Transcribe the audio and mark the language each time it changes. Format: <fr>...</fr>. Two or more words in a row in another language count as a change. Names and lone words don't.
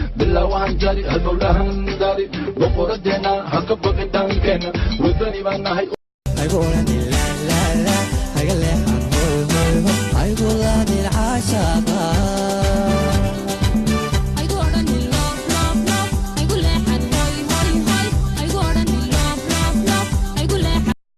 <so>Bilaa waan jari, hal mawlahan dari. Boqoradeena ha ka baqin dhankeena. Wadani baan nahay. Aygu oran la la la, hayga leexan hoy hoy hoy. Aygu la dil caashaqa. Aygu oran</so> <en>love love love,</en> <so>aygu leexan hoy hoy hoy. Aygu oran</so> <en>love love love,</en> <so>aygu leexan.</so>